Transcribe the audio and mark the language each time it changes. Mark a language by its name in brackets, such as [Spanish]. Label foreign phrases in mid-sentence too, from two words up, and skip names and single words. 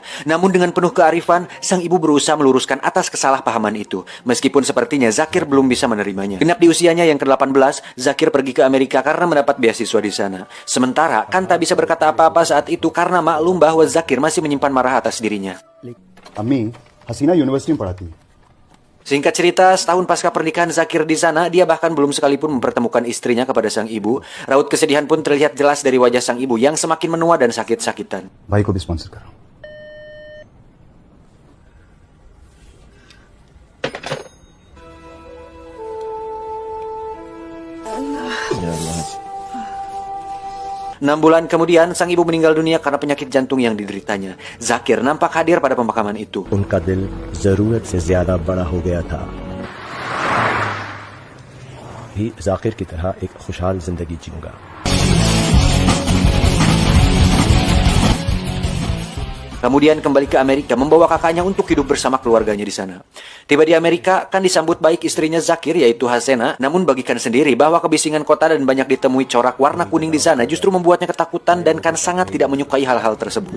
[Indonesian] Namun dengan penuh kearifan, sang ibu berusaha meluruskan atas kesalahpahaman itu. Meskipun sepertinya Zakir belum bisa menerimanya. Genap di usianya yang ke-18, Zakir pergi ke Amerika karena mendapat beasiswa di sana. Sementara, Khan tak bisa berkata apa-apa saat itu karena maklum bahwa Zakir masih menyimpan marah atas dirinya. [Hindi] Ami, Hasina University में पढ़ाती है. [Indonesian] Singkat cerita, setahun pasca pernikahan Zakir di sana, dia bahkan belum sekalipun mempertemukan istrinya kepada sang ibu. Raut kesedihan pun terlihat jelas dari wajah sang ibu yang semakin menua dan sakit-sakitan. [Hindi] भाई को भी स्पॉन्सर करो. [Arabic] Ya Allah. [Indonesian] 6 bulan kemudian, sang ibu meninggal dunia karena penyakit jantung yang dideritanya. Zakir nampak hadir pada pemakaman itu. [Hindi] उनका दिल जरूरत से ज्यादा बड़ा हो गया था. भी जाकिर की तरह एक खुशहाल जिंदगी जीऊंगा. [Indonesian] Kemudian kembali ke Amerika membawa kakaknya untuk hidup bersama keluarganya di sana. Tiba di Amerika, Khan disambut baik istrinya Zakir yaitu Hasena. Namun bagi Khan sendiri bahwa kebisingan kota dan banyak ditemui corak warna kuning di sana justru membuatnya ketakutan dan Khan sangat tidak menyukai hal-hal tersebut.